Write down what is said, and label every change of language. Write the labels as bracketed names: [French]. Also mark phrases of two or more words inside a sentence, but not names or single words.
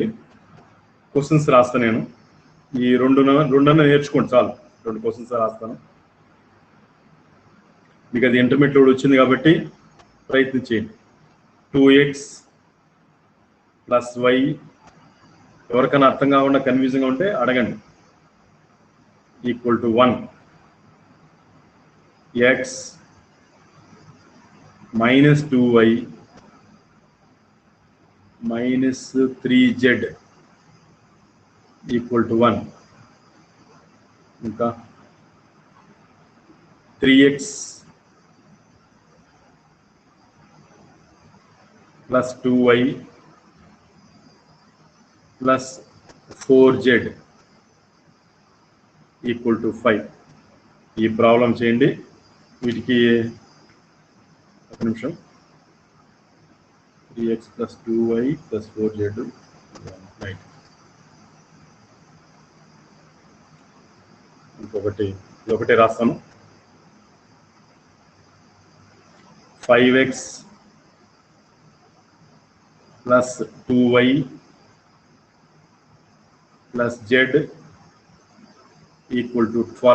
[Telugu] క్వశ్చన్స్ రాస్తాను నేను, ఈ రెండన్నా నేర్చుకోండి చాలు, 2 క్వశ్చన్స్ రాస్తాను. మీకు అది ఇంటర్మీడియట్ వచ్చింది కాబట్టి ప్రయత్నించేయండి. 2x + y, ఎవరికైనా అర్థం కాకుండా కన్ఫ్యూజింగ్గా ఉంటే అడగండి, = 1. x - 2y - 3z = 1. ఇంకా 3x + 2y + 4z = 5. ఈ ప్రాబ్లం చేయండి. వీటికి ఒక నిమిషం, 3x + 2y + 4z, రైట్. ఒకటి రాస్తాను. [English] 5x plus 2y plus z equal to